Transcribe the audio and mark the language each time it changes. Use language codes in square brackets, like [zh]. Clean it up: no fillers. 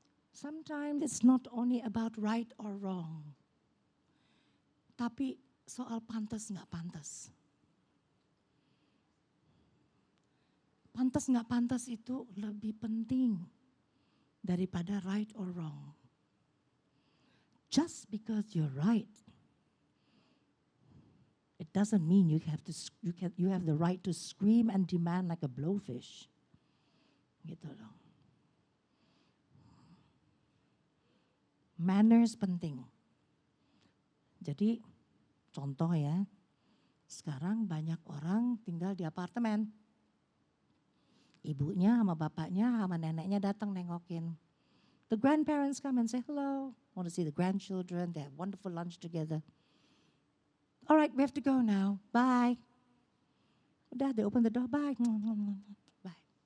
[en] Sometimes it's not only about right or wrong, [id] tapi soal pantas nggak pantas. Pantas nggak pantas itu lebih penting daripada [en] right or wrong. Just because you're right, it doesn't mean you have the right to scream and demand like a blowfish. [id] Gitu loh. Manners penting. Jadi contoh ya, sekarang banyak orang tinggal di apartemen. Ibunya sama bapaknya sama neneknya datang nengokin. [en] The grandparents come and say hello, want to see the grandchildren, they have wonderful lunch together. All right, we have to go now, bye. [id] Udah, [en] they open the door, bye. Bye.